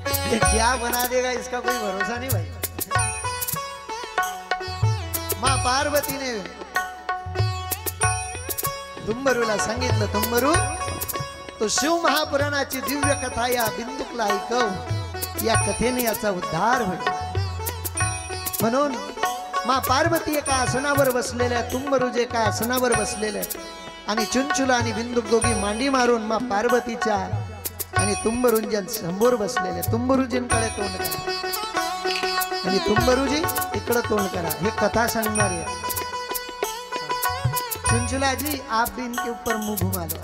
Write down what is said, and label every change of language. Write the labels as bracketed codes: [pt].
[hi] ये क्या बना देगा इसका कोई भरोसा नहीं भाई. [mr] माँ पार्वतीने तुंबरूला सांगितलं, तुंबरू तो शिव महापुराणाची दिव्य कथा या बिंदुकला ऐकव. या कथेने याचा उद्धार होईल. म्हणून मा पार्वती एका आसनावर बसलेल्या, तुंबरू एका आसनावर बसलेल्या आणि चुंचुला आणि बिंदुक दोघी मांडी मारून मा पार्वतीच्या आणि तुंबरूंच्या समोर बसलेले. तुंबरूजींकडे तोंड करा आणि तुंबरूजी इकडे तोंड करा. हे कथा सांगणार आहे. [hi] चुंचुला जी आप भी इनके ऊपर मुंह घुमा लो.